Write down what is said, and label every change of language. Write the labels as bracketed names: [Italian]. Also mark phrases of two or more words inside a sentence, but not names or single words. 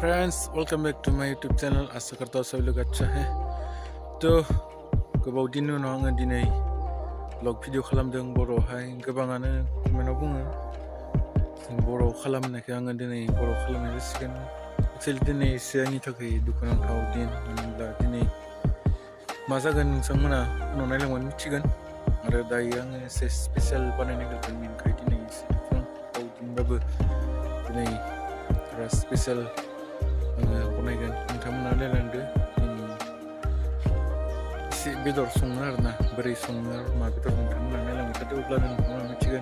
[English] friends, welcome back to my YouTube channel. [Hindi] आशा करता हूँ सभी लोग अच्छा है। [Bodo] तो गोबाव दिन उनाव आङो दिनै vlog भिडिअ खालामदों बर'आवहाय गोबाङानो कमेन्टआव बुङो जों बर'आव खालामनायखौ आङो दिनै बर'आव खालामनाय जासिगोन। एक्चुअलि दिनै एसे आंनि थाखाय दुखुनांथाव दिन होनब्ला दिनै मा जागोन नोंथांमोना उनाव नायलांबानो मिथिगोन आरो दायो आङो एसे स्पेसियेल बानायनो नागिरदों बेनिखाय दिनै एसे दुखुनांथाव दिनबाबो दिनै स्पेसियेल आङो बनायगोन नोंथांमोना नायलांदो एसे बेदर सङो आरोना बोरै सङो मा बेदर नोंथांमोना नायलांबाय थादो अब्लानो नोंथांमोना मिथिगोन।